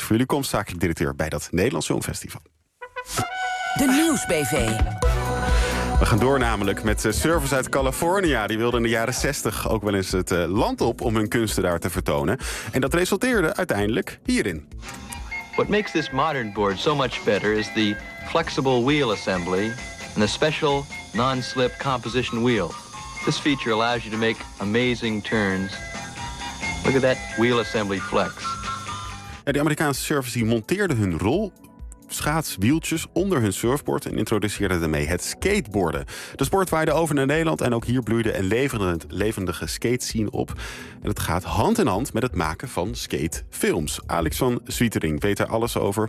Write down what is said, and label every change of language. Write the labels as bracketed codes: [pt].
[nl] Voor jullie komst, zakelijk directeur bij dat Nederlands Filmfestival. De Nieuws BV. We gaan door namelijk met surfers uit California. Die wilden in de jaren 60 ook wel eens het land op om hun kunsten daar te vertonen. En dat resulteerde uiteindelijk hierin. [en] What makes this modern board so much better is the flexible wheel assembly and the special non-slip composition wheels. This feature allows you to make amazing turns. Look at that wheel assembly flex. [nl] Ja, de Amerikaanse surfers die monteerden hun rol schaatswieltjes onder hun surfboard en introduceerden daarmee het skateboarden. De sport waaide over naar Nederland en ook hier bloeide een levendige skate scene op. En het gaat hand in hand met het maken van skatefilms. Alex van Zwietering weet er alles over.